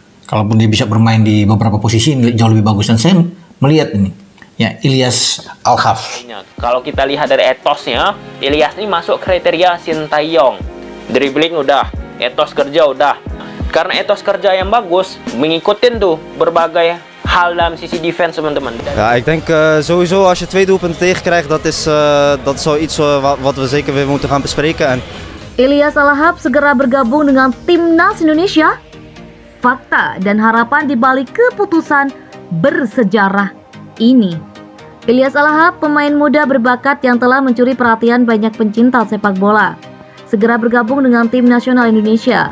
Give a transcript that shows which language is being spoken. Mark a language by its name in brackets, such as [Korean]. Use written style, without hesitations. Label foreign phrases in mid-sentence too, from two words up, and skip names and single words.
[Indonesian] Kalaupun dia bisa bermain di beberapa posisi jauh lebih bagus, dan saya melihat ini, ya, Ilyas Al-Haf. Kalau kita lihat dari etosnya, Ilyas ini masuk kriteria Sintayong. Dribbling udah, etos kerja udah. Karena etos kerja yang bagus, mengikutin tuh berbagai hal dalam sisi defense, teman-teman. [Dutch] Ja, ik denk sowieso als je 2 doelpunten tegenkrijgt, dat is zoiets wat we zeker weer moeten gaan bespreken. En [Indonesian] Ilyas Al-Haf segera bergabung dengan Timnas Indonesia. Fakta dan harapan di balik keputusan bersejarah ini. Ilyas Al-Haf, pemain muda berbakat yang telah mencuri perhatian banyak pencinta sepak bola, segera bergabung dengan tim nasional Indonesia.